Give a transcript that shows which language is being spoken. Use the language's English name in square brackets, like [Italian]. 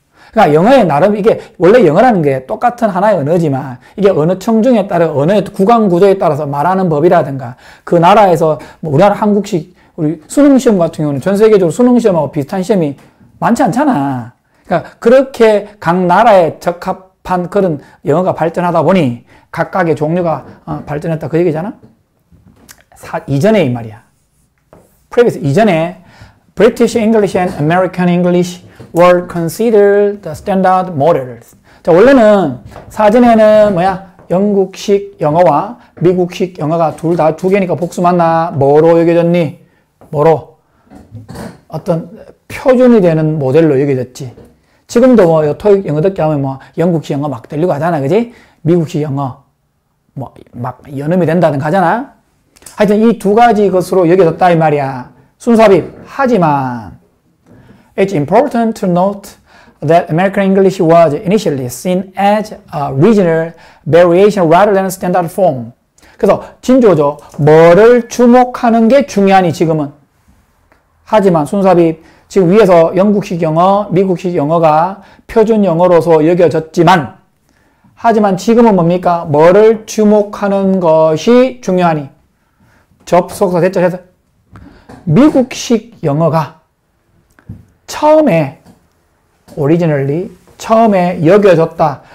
[Korean] 그러니까 영어에 나름 이게 원래 영어라는 게 똑같은 하나의 언어지만 이게 언어 청중에 따라 언어의 구강 구조에 따라서 말하는 법이라든가 그 나라에서 뭐 우리나라 한국식 우리 수능 시험 같은 경우는 전 세계적으로 수능 시험하고 비슷한 시험이 많지 않잖아. 그러니까 그렇게 각 나라에 적합한 그런 영어가 발전하다 보니 각각의 종류가 발전했다 그 얘기잖아. 이전에 이 말이야. [English] previous [Korean] 이전에 [English] British English and American English were considered the standard models. [Korean] 자, 원래는 사전에는 뭐야? 영국식 영어와 미국식 영어가 둘 다 두 개니까 복수 맞나? 뭐로 여겨졌니? 뭐로? 어떤 표준이 되는 모델로 여겨졌지. 지금도 뭐 토익 영어 듣기 하면 뭐 영국식 영어 막 들리고 하잖아. 그지? 미국식 영어 뭐 막 연음이 된다든가 하잖아. 하여튼 이 두 가지 것으로 여겨졌다 이 말이야. 순수합입. 하지만 [English] it's important to note that American English was initially seen as a regional variation rather than standard form. [Korean] 그래서 진조죠. 뭐를 주목하는 게 중요하니 지금은. 하지만 순수합입. 지금 위에서 영국식 영어, 미국식 영어가 표준 영어로서 여겨졌지만 하지만 지금은 뭡니까? 뭐를 주목하는 것이 중요하니. 접속사 대절해서 미국식 영어가 처음에 originally 처음에 여겨졌다.